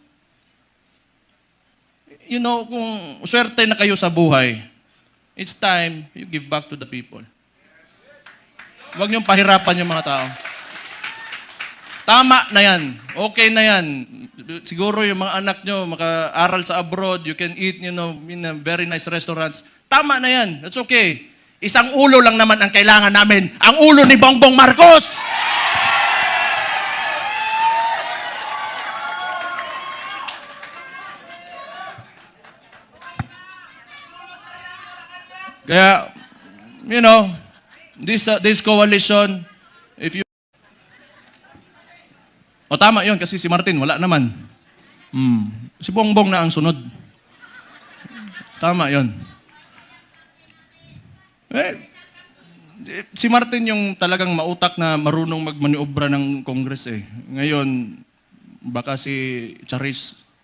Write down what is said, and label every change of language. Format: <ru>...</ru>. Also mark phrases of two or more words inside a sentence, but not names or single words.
<en>You know,</en> <tl>kung swerte na kayo sa buhay,</tl> <en>it's time you give back to the people.</en> <tl>Huwag niyong pahirapan yung mga tao. Tama na yan. Okay na yan. Siguro yung mga anak nyo maka-aral sa abroad,</tl> <en>you can eat, you know, in a very nice restaurants.</en> <tl>Tama na yan.</tl> <en>That's okay.</en> <tl>Isang ulo lang naman ang kailangan namin. Ang ulo ni Bongbong Marcos! Kaya,</tl> <en>you know, this coalition, if you...</en> <tl>O tama yun, kasi si Martin, wala naman. Si Bongbong na ang sunod. Tama yun. Si Martin yung talagang mautak na marunong magmaniobra ng Congress eh. Ngayon, baka si Charis.</tl>